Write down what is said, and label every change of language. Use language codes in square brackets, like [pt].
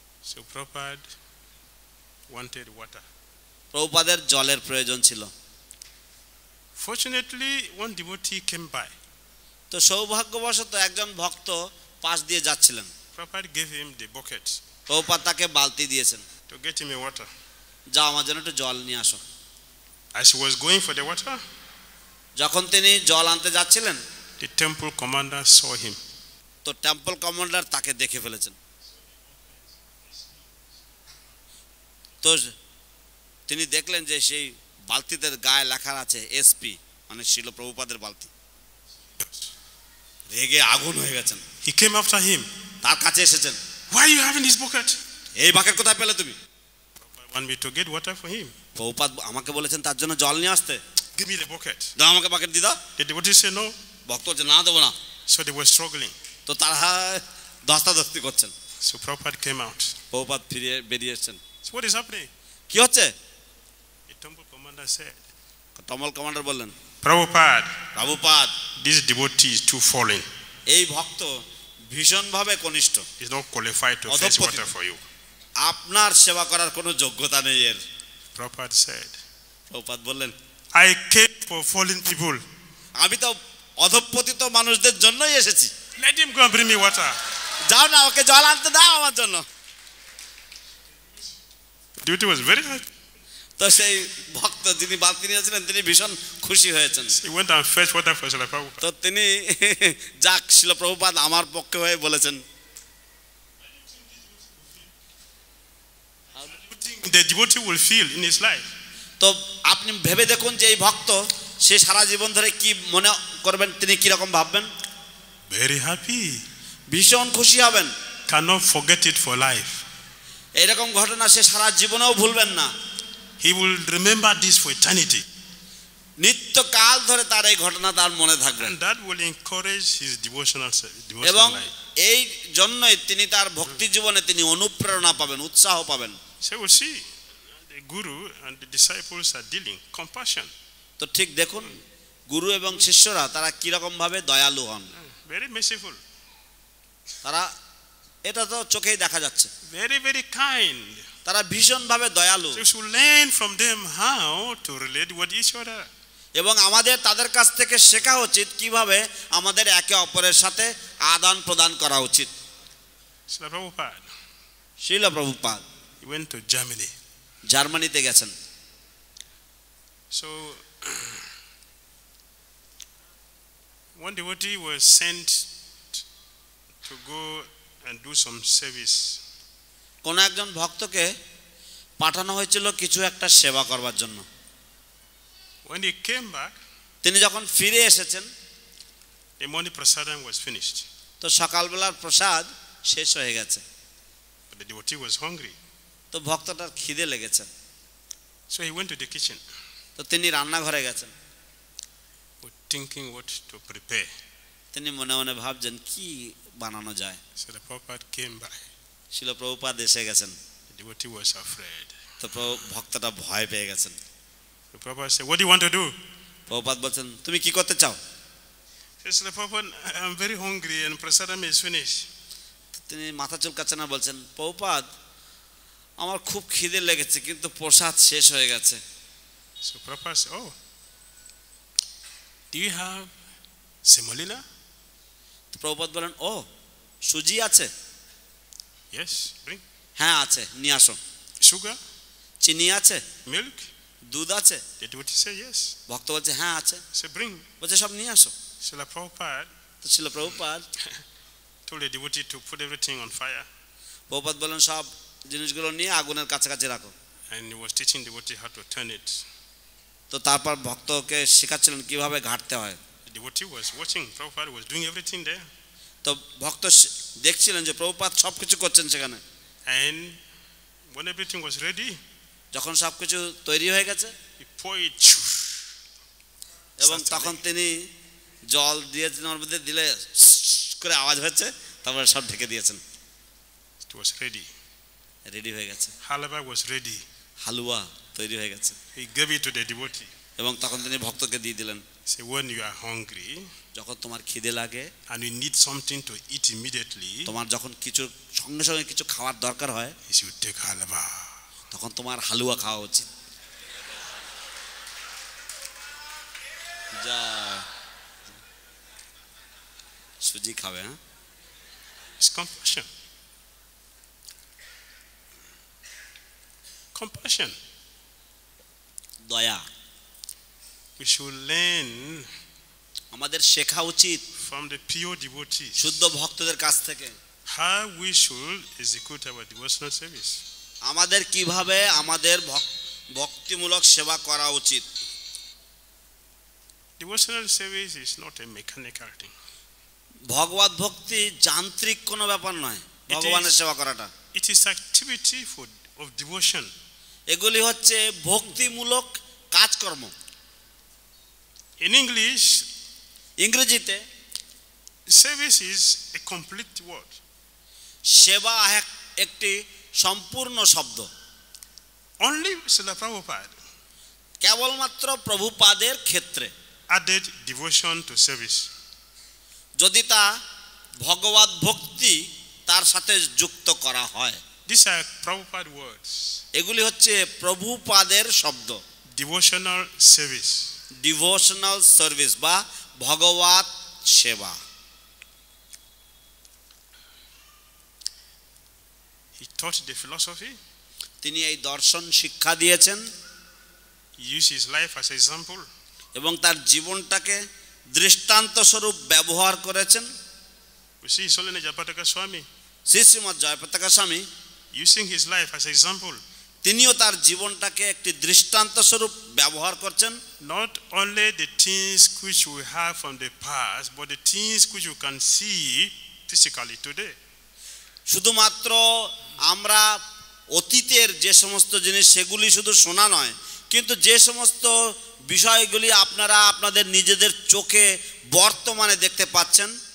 [en] So Prabhupada wanted water. [bn] প্রভুপাদের জলের প্রয়োজন ছিল। [en] Fortunately, one devotee came by. [bn] তো সৌভাগ্যবশত একজন ভক্ত পাশ দিয়ে যাচ্ছিলেন। [en] Prabhupada gave him the bucket [bn] Prabhupada তাকে বালতি দিয়েছেন, [en] to get him a water. [bn] যাও আমার জন্য একটু জল নিয়ে আসো। [en] As he was going for the water, [bn] যখন তিনি জল আনতে যাচ্ছিলেন, [en] the temple commander saw him. [bn] তো টেম্পল কমান্ডার তাকে দেখে ফেলেছেন। তো তিনি দেখলেন যে সেই বালতিতে গায়ে লেখা আছে এসপি, মানে শিল প্রভুপাদের বালতি। রেগে আগুন হয়ে গেছেন, [en] He came after him. [bn] তার কাছে এসেছেন। [en] Why are you having this bucket? [bn] এই বাকেট কোথায় পেলে তুমি? [en] I want me to get water for him. [bn] Prabhupada আমাকে বলেছেন তার জন্য জল নিয়ে আসতে। [en] Give me the bucket. [bn] দাও আমাকে বাকেট দি দাও। [en] The devotee said no. [bn] ভক্ত বলছে না দেবো না। [en] So they were struggling. [bn] তো তারা দস্তাদস্তি করছেন। [en] So Prabhupada came out. [bn] Prabhupada ফিরে বেরিয়ে এসেছেন। [en] So what is happening? [bn] কি হচ্ছে? [en] The temple commander said, [bn] টমল commander বললেন, [en] Prabhupada, [bn] Prabhupada [en] this devotee is too fallen. [bn] এই ভক্ত ভীষণভাবে কনিষ্ঠ, [en] He's not qualified to fetch water for you. [bn] আপনার সেবা করার কোনো যোগ্যতা নেই এর। [en] Prabhupada said, [bn] প্রভুপাদ বললেন, [en] I came for fallen people. [bn] আমি তো অধঃপতিত মানুষদের জন্যই এসেছি, [en] Let him go and bring me water. [bn] যাও না ওকে জল আনতে দাও আমার জন্য। [en] The devotee was very happy. [bn] তো সেই ভক্ত যিনি বালতি নিয়েছিলেন তিনি ভীষণ খুশি হয়েছেন। [en] He went and fetched water for Srila Prabhupada. [bn] তো তিনি যাক শিল প্রভুপাদ আমার পক্ষে হয়ে বলেছেন। [en] The devotee will feel in his life. [bn] তো আপনি ভেবে দেখুন যে এই ভক্ত সে সারা জীবন ধরে কি মনে করবেন, তিনি কি রকম ভাববেন? [en] Very happy. [bn] ভীষণ খুশি হবেন। [en] Cannot forget it for life. [bn] এরকম ঘটনা সে সারা জীবনেও ভুলবেন না। [en] He will remember this for eternity. [bn] নিত্যকাল ধরে তার এই ঘটনা তার মনে থাকবে। [en] And that will encourage his devotional [bn] এবং [en] life. [bn] এই জন্যই তিনি তার ভক্তি জীবনে তিনি অনুপ্রেরণা পাবেন, উৎসাহ পাবেন। [en] So we'll see the guru and the disciples are dealing compassion. [bn] তো ঠিক দেখুন গুরু এবং শিষ্যরা তারা কিরকম ভাবে দয়ালু হন। [en] Very merciful. [bn] তারা এটা তো চোখেই দেখা যাচ্ছে, [en] Very, very kind. [bn] তারা ভীষণ ভাবে দয়ালু। [en] So we should learn from them how to relate with each other. [bn] এবং আমাদের তাদের কাছ থেকে শেখা উচিত কিভাবে আমাদের একে অপরের সাথে আদান প্রদান করা উচিত। [en] Srila Prabhupada, [bn] শিল Prabhupada [en] he went to Germany. [bn] জার্মানিতে গেছেন। [en] So one devotee was sent to go and do some service. [bn] কোন একজন ভক্তকে পাঠানো হয়েছিল কিছু একটা সেবা করবার জন্য। [en] When he came back, [bn] তিনি যখন ফিরে এসেছেন [en] the morning prasadam was finished. [bn] তো সকালবেলার প্রসাদ শেষ হয়ে গেছে। [en] But the devotee was hungry. [bn] তো ভক্তটার খিদে লেগেছে। [en] So he went to the kitchen, [bn] তো তিনি রান্নাঘরে গেছেন। [en] thinking what to prepare. [bn] তিনি মনে মনে ভাবছেন কি বানানো যায়। [en] So the Prabhupada came by. [bn] শিল প্রভুপাদ এসে গেছেন। [en] The devotee was afraid. [bn] তো ভক্তটা ভয় পেয়ে গেছেন। [en] The Prabhupada said, what do you want to do? [bn] Prabhupada বলছেন তুমি কি করতে চাও? [en] He said, Prabhupada, I'm very hungry and prasadam is finished. [bn] তিনি মাথা চুলকাচ্ছেন না, বলছেন প্রভুপাদ আমার খুব খিদে লেগেছে কিন্তু প্রসাদ শেষ হয়ে গেছে। [en] So Prabhupada said, oh, do you have semolina? [bn] তো প্রভুপাদ বলেন ও সুজি আছে? [en] Yes, bring. [bn] হ্যাঁ আছে, নিয়ে আসো। [en] Sugar? [bn] চিনি আছে? [en] Milk? [bn] দুধ আছে? [en] The devotee said, yes. [bn] ভক্ত বলছে হ্যাঁ আছে। [en] So bring. [bn] বলছে সব নিয়ে আসো। [en] Srila Prabhupada [bn] তো ছিল Prabhupada [en] told the devotee to put everything on fire. [bn] Prabhupada বলেন সব জিনিসগুলো নিয়ে আগুনের কাছাকাছি রাখো। [en] And he was teaching the devotee how to turn it. [bn] তো তারপর ভক্তকে শেখাচ্ছিলেন কিভাবে ঘাটতে হয়। [en] The devotee was watching. Prabhupada was doing everything there. [bn] তো ভক্ত দেখছিলেন যে প্রভুপাদ সব কিছু করছেন সেখানে। [en] And when everything was ready, [bn] যখন সব কিছু তৈরি হয়ে গেছে [en] he poured it. [bn] এবং তখন তিনি জল দিয়েছেন, ওর মধ্যে দিলে করে আওয়াজ হচ্ছে, তারপরে সব ঢেকে দিয়েছেন। [en] It was ready. [bn] রেডি হয়ে গেছে। [en] Halwa was ready. [bn] হালুয়া তৈরি হয়ে গেছে। [en] He gave it to the devotee. [bn] এবং তখন তিনি ভক্তকে দিয়ে দিলেন। [en] Say, when you are hungry [bn] যখন তোমার খিদে লাগে [en] and you need something to eat immediately, [bn] তোমার যখন কিছু সঙ্গে সঙ্গে কিছু খাওয়ার দরকার হয় [en] you should take halwa. [bn] তখন তোমার হালুয়া খাওয়া উচিত। যা সুজি খাবে। হ্যাঁ, [en] It's compassion. Compassion. [bn] দয়া। [en] We should learn [bn] আমাদের শেখা উচিত [en] from the pure devotees [bn] শুদ্ধ ভক্তদের কাছ থেকে [en] how we should execute our devotional service. [bn] আমাদের কিভাবে আমাদের ভক্তিমূলক সেবা করা উচিত। [en] Devotional service is not a mechanical thing. [bn] ভগবত ভক্তি যান্ত্রিক কোনো ব্যাপার নয়, ভগবানের সেবা করাটা। [en] It is activity of devotion. [bn] এগুলি হচ্ছে ভক্তিমূলক কাজকর্ম। [en] In English, [bn] ইংরেজিতে [en] service is a complete word. [bn] সেবা একটি সম্পূর্ণ শব্দ। [en] Only Srila Prabhupada [bn] কেবলমাত্র প্রভুপাদের ক্ষেত্রে [en] added devotion to service. [bn] যদি তা ভগবত ভক্তি তার সাথে যুক্ত করা হয়। [en] These are Prabhupada words. [bn] এগুলি হচ্ছে প্রভুপাদের শব্দ। [en] Devotional service. [bn] ডিভোশনাল সার্ভিস বা ভগবত সেবা। [en] He taught the philosophy. [bn] তিনি এই দর্শন শিক্ষা দিয়েছেন। [en] He used his life as an example. [bn] এবং তার জীবনটাকে দৃষ্টান্ত স্বরূপ ব্যবহার করেছেন। [en] We see His Holiness Jayapataka Swami [bn] Shri Srimat Jayapataka স্বামী [en] using his life as an example. [bn] তিনিও তার জীবনটাকে একটি দৃষ্টান্ত স্বরূপ ব্যবহার করছেন। [en] Not only the things which we have from the past, but the things which you can see physically today. [bn] শুধুমাত্র আমরা অতীতের যে সমস্ত জিনিস সেগুলি শুধু শোনা নয়, কিন্তু যে সমস্ত বিষয়গুলি আপনারা আপনাদের নিজেদের চোখে বর্তমানে দেখতে পাচ্ছেন,